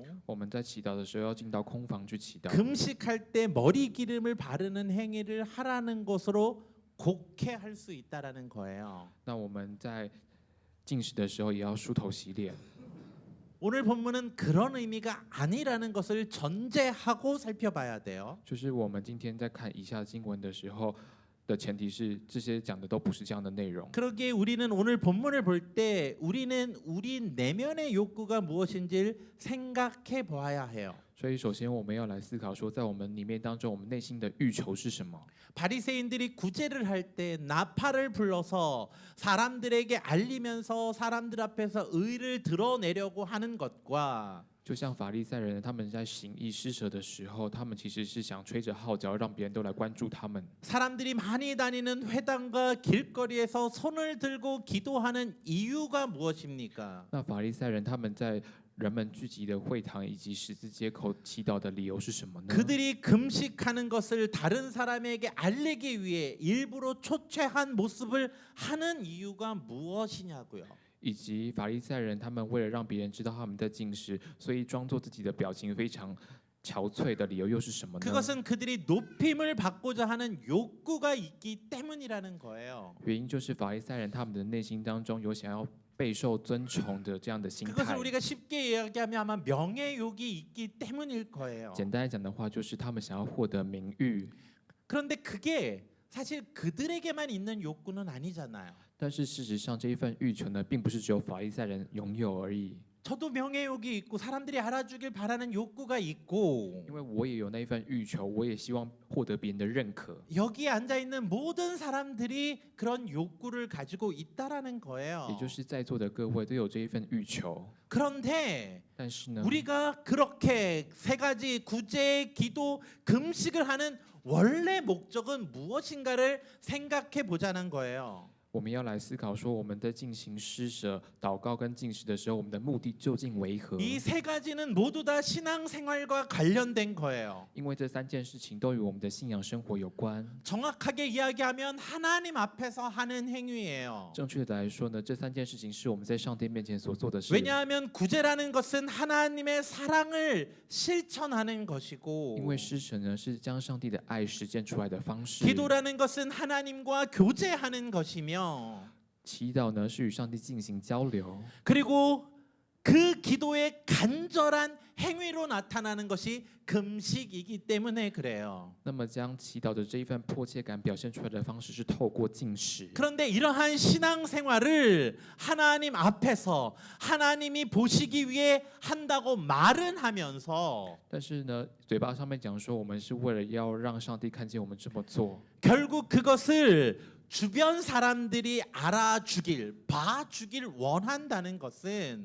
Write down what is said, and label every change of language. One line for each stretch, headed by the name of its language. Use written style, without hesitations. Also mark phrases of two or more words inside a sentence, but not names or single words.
Chinese: 我们在祈祷的时候要进到空房去祈祷；
Korean: 금식할 때 머리 기름을 바르는 행위를 하라는 것으로 곡해할 수 있다라는 거예요.
Chinese: 那我们在进食的时候也要梳头洗脸。
Korean: 오늘 본문은 그런 의미가 아니라는 것을 전제하고 살펴봐야 돼요.
Chinese: 就是我们今天在看以下经文的时候的前提是，这些讲的都不是这样的内容。
Korean: 그러기에 우리는 오늘 본문을 볼 때 우리는 우리 내면의 욕구가 무엇인지를 생각해 보아야 해요.
Chinese: 所以，首先我们要来思考说，在我们里面当中，我们内心的欲求是什么？
Korean: 바리새인들이 구제를 할 때 나팔을 불러서 사람들에게 알리면서 사람들 앞에서 의를 드러내려고 하는 것과
Chinese: 就像法利赛人他们在行义施舍的时候，他们其实是想吹着号角，让别人都来关注他们。
Korean: 사람들이 많이 다니는 회당과 길거리에서 손을 들고 기도하는 이유가 무엇입니까?
Chinese: 那法利赛人他们在人们聚集的会堂以及十字街口祈祷的理由是什么呢？
Korean: 그들이 금식하는 것을 다른 사람에게 알리기 위해 일부러 초췌한 모습을 하는 이유가 무엇이냐고요.
Chinese: 以及法利赛人他们为了让别人知道他们在进食，所以装作自己的表情非常憔悴的理由又是什么呢？
Korean: 그것은 그들이 높임을 받고자 하는 욕구가 있기 때문이라는 거예요.
Chinese: 原因就是法利赛人他们的内心当中有想要备受尊崇的这样的心态。
Korean: 그것을 우리가 쉽게 이야기하면 아마 명예욕이 있기 때문일 거예요.
Chinese: 简单来讲的话，就是他们想要获得名誉。
Korean: 그런데 그게 사실 그들에게만 있는 욕구는 아니잖아요.
Chinese: 但是事实上，这一份欲求呢，并不是只有法利赛人拥有而已。
Korean: 저도 명예욕이 있고 사람들이 알아주길 바라는 욕구가 있고
Chinese: 因为我也有那一份欲求，我也希望获得别人的认可。
Korean: 여기 앉아 있는 모든 사람들이 그런 욕구를 가지고 있다라는 거예요.
Chinese: 也就是在座的各位都有这一份欲求。
Korean: 그런데
Chinese: 但是呢，
Korean: 우리가 그렇게 세 가지 구제, 기도, 금식을 하는 원래 목적은 무엇인가를 생각해 보자는 거예요.
Chinese: 我们要来思考说，我们在进行施舍、祷告跟进食的时候，我们的目的究竟为何？
Korean: 이 세 가지는 모두 다 신앙생활과 관련된 거예요.
Chinese: 因为这3件事情都与我们的信仰生活有关。
Korean: 정확하게 이야기하면 하나님 앞에서 하는 행위예요.
Chinese: 正确的来说呢，这3件事情是我们在上帝面前所做的事。
Korean: 왜냐하면 구제라는 것은 하나님의 사랑을 실천하는 것이고
Chinese: 因为施舍呢是将上帝的爱实践出来的方式，
Korean: 기도라는 것은 하나님과 교제하는 것이며
Chinese: 祈祷呢是与上帝进行交流，
Korean: 그리고 그 기도의 간절한 행위로 나타나는 것이 금식이기 때문에 그래요.
Chinese: 那么将祈祷的这一份迫切感表现出来的方式是透过进食。
Korean: 그런데 이러한 신앙생활을 하나님 앞에서 하나님이 보시기 위해 한다고 말은 하면서
Chinese: 但是呢，嘴巴上面讲说我们是为了要让上帝看见我们这么做，
Korean: 결국 그것을 주변 사람들이 알아주길, 봐주길 원한다는 것은